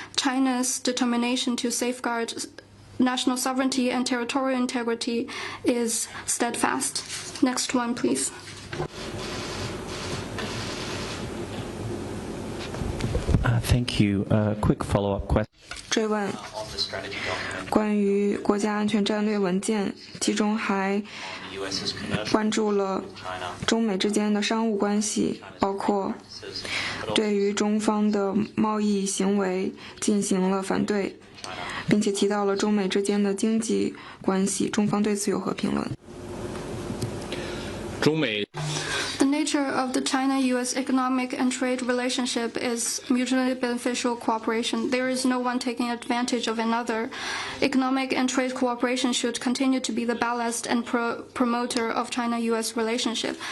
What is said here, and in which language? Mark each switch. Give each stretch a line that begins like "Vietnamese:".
English: China's determination to safeguard national sovereignty and territorial integrity is steadfast. Next one, please. Thank you. A quick follow-up question.
Chinese: 追问关于国家安全战略文件，其中还关注了中美之间的商务关系，包括对于中方的贸易行为进行了反对，并且提到了中美之间的经济关系，中方对此有何评论？中美
English: The nature future of the China-U.S. economic and trade relationship is mutually beneficial cooperation. There is no one taking advantage of another. Economic and trade cooperation should continue to be the ballast and promoter of China-U.S. relationship.